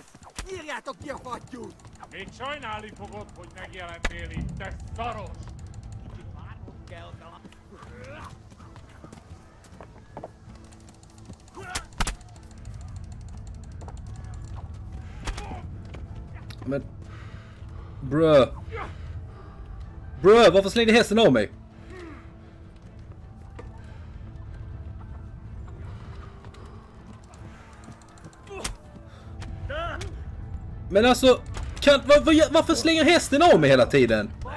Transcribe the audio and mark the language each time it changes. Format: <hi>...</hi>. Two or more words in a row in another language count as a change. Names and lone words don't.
<hu>Írjátok ki a fattyút! Még sajnálni fogod, hogy megjelentél itt, te szaros! Kicsit várnod kell, talán.</hu> <sv>Men... Bruh, varför slängde hästen av mig? Men alltså, varför slänger hästen av mig hela tiden?</sv>